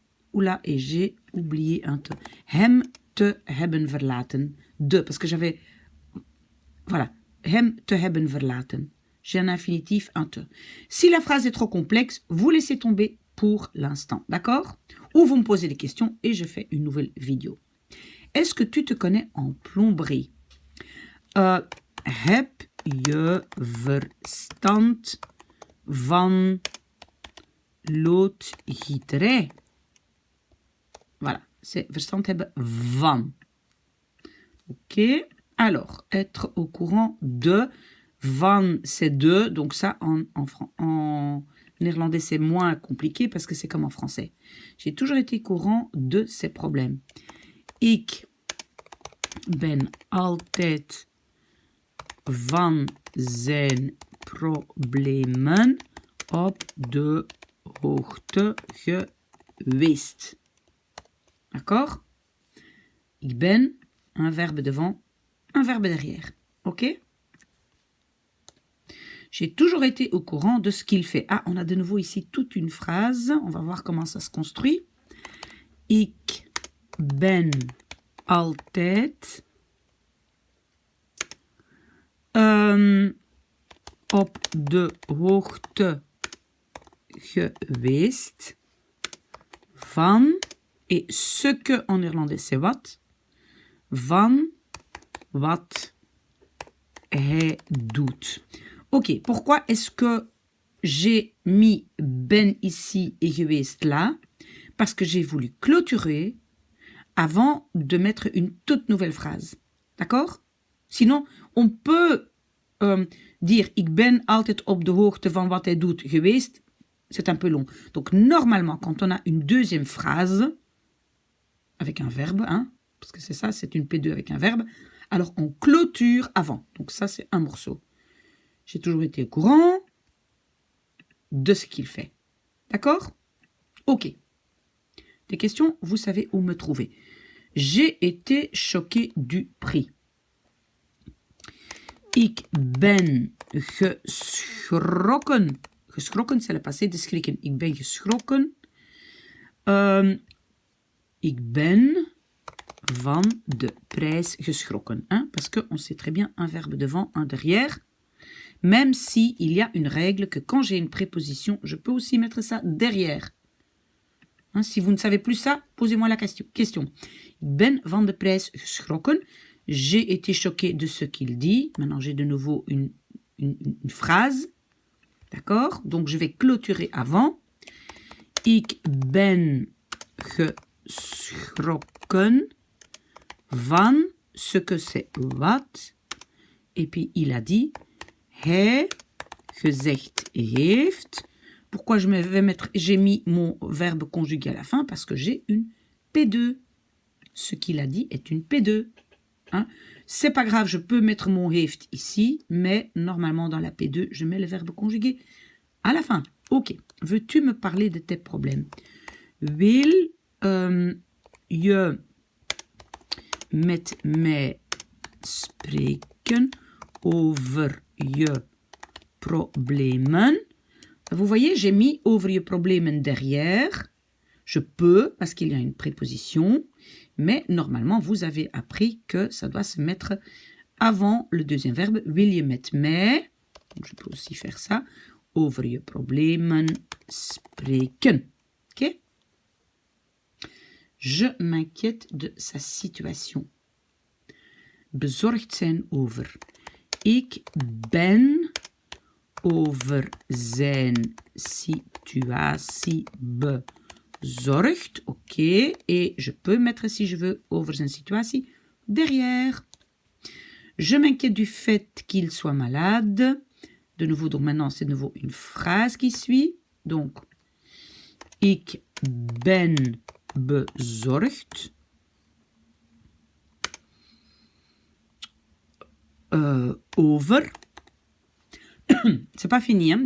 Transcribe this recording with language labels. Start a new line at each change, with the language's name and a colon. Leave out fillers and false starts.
French: Oula, et j'ai oublié un te.
Dutch: Hem te hebben verlaten.
French: De, parce que j'avais... Voilà.
Dutch: Hem te hebben verlaten.
French: J'ai un infinitif, un te. Si la phrase est trop complexe, vous laissez tomber pour l'instant. D'accord? Ou vous me posez des questions et je fais une nouvelle vidéo. Est-ce que tu te connais en plomberie?
Dutch: Heb je verstand van loodgieterij?
French: Voilà, c'est
Dutch: verstand hebben van.
French: Ok, alors, être au courant de. Van, c'est de. Donc ça, en néerlandais, c'est moins compliqué parce que c'est comme en français. J'ai toujours été au courant de ces problèmes.
Dutch: Ik ben altijd van zijn problemen op de hoogte geweest.
French: D'accord?
Dutch: Ik ben,
French: un verbe devant, un verbe derrière. Ok? J'ai toujours été au courant de ce qu'il fait. Ah, on a de nouveau ici toute une phrase. On va voir comment ça se construit.
Dutch: Ik ben altijd op de hoogte geweest van,
French: et ce que en néerlandais c'est
Dutch: wat, van wat hij doet.
French: Ok, pourquoi est-ce que j'ai mis ben ici et geweest là? Parce que j'ai voulu clôturer avant de mettre une toute nouvelle phrase. D'accord? Sinon, on peut dire
Dutch: ik ben altijd op de hoogte van wat hij doet geweest.
French: C'est un peu long. Donc, normalement, quand on a une deuxième phrase, avec un verbe, hein, parce que c'est ça, c'est une P2 avec un verbe, alors on clôture avant. Donc ça, c'est un morceau. J'ai toujours été au courant de ce qu'il fait. D'accord? Ok. Des questions, vous savez où me trouver. J'ai été choqué du prix.
Dutch: Ik ben geschrokken.
French: Geschrokken, c'est le passé de schrikken.
Dutch: Ik ben geschrokken. Ik ben van de prijs geschrokken.
French: Hein? Parce qu'on sait très bien un verbe devant, un derrière. Même si il y a une règle que quand j'ai une préposition, je peux aussi mettre ça derrière. Hein, si vous ne savez plus ça, posez-moi la question.
Dutch: Ik ben van de prijs geschrokken.
French: J'ai été choqué de ce qu'il dit. Maintenant, j'ai de nouveau une phrase. D'accord? Donc, je vais clôturer avant.
Dutch: Ik ben geschrokken van
French: ce que c'est
Dutch: wat.
French: Et puis, il a dit,
Dutch: hij gezegd heeft.
French: Pourquoi je vais mettre, j'ai mis mon verbe conjugué à la fin? Parce que j'ai une P2. Ce qu'il a dit est une P2. Hein? C'est pas grave, je peux mettre mon heeft ici, mais normalement dans la P2, je mets le verbe conjugué à la fin. Ok, veux-tu me parler de tes problèmes?
Dutch: Wil je met mij spreken over je problemen?
French: Vous voyez, j'ai mis
Dutch: over je problemen
French: derrière. Je peux, parce qu'il y a une préposition, mais normalement, vous avez appris que ça doit se mettre avant le deuxième verbe.
Dutch: Wil je met mij,
French: je peux aussi faire ça,
Dutch: over je problemen spreken. Ok?
French: Je m'inquiète de sa situation.
Dutch: Bezorgd zijn over. Ik ben over zijn situatie bezorgd. Ok.
French: Et je peux mettre, si je veux,
Dutch: over zijn situatie
French: derrière. Je m'inquiète du fait qu'il soit malade. De nouveau, donc maintenant, c'est de nouveau une phrase qui suit. Donc,
Dutch: ik ben bezorgd over.
French: C'est pas fini, hein?